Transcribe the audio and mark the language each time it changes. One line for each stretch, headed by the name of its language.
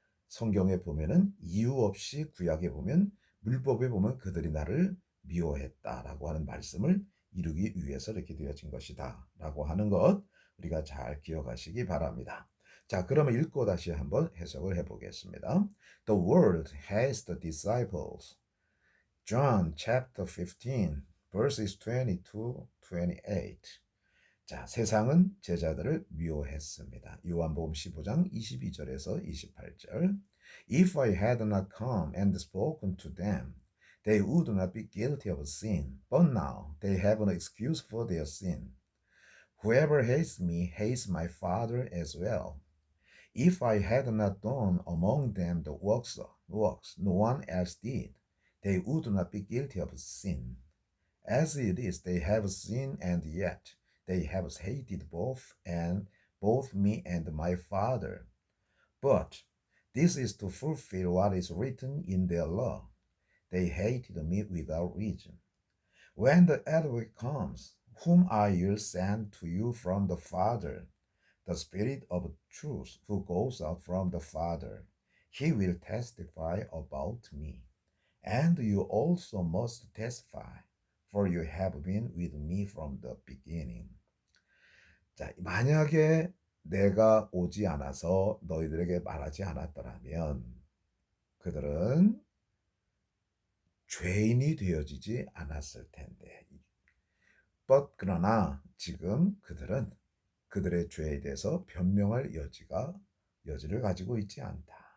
Korean: 성경에 보면은 이유 없이 구약에 보면, 율법에 보면 그들이 나를 미워했다라고 하는 말씀을 이루기 위해서 이렇게 되어진 것이다라고 하는 것 우리가 잘 기억하시기 바랍니다. 자, 그러면 읽고 다시 한번 해석을 해보겠습니다.
English: The world has the disciples. John chapter 15 verses 22, 28. 자, 세상은 제자들을 미워했습니다.
Korean: 요한복음 15장 22절에서 28절.
English: If I had not come and spoken to them, they would not be guilty of sin. But now they have no excuse for their sin. Whoever hates me hates my Father as well. If I had not done among them the works no one else did, they would not be guilty of sin. As it is, they have sinned, and yet they have hated both me and my Father. But this is to fulfill what is written in their law. They hated me without reason. When the advocate comes, whom I will send to you from the Father, the Spirit of truth who goes out from the Father, he will testify about me. And you also must testify, for you have been with me from the beginning.
Korean: 자, 만약에 내가 오지 않아서 너희들에게 말하지 않았더라면 그들은 죄인이 되어지지 않았을 텐데. 그러나 지금 그들은 그들의 죄에 대해서 변명할 여지를 가지고 있지 않다.